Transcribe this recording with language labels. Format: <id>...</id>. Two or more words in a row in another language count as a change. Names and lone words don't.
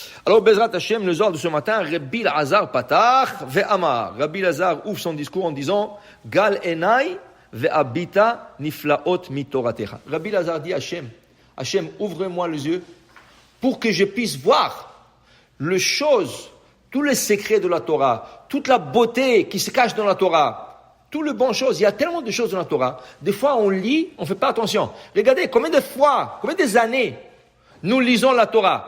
<fr>Alors,</fr> <he>בעזרת השם,</he> <fr>le soir de ce matin,</fr> <he>רבי לעזר פתח ואמר.</he> <fr>Rabbi Lazar ouvre son discours en disant,</fr> <he>גל עיני ואביטה נפלאות מתורתך.</he> <fr>Rabbi Lazar dit Hashem, ouvre-moi les yeux pour que je puisse voir les choses, tous les secrets de la Torah, toute la beauté qui se cache dans la Torah, toutes les bonnes choses. Il y a tellement de choses dans la Torah. Des fois, on lit, on ne fait pas attention. Regardez, combien des années nous lisons la Torah.</fr>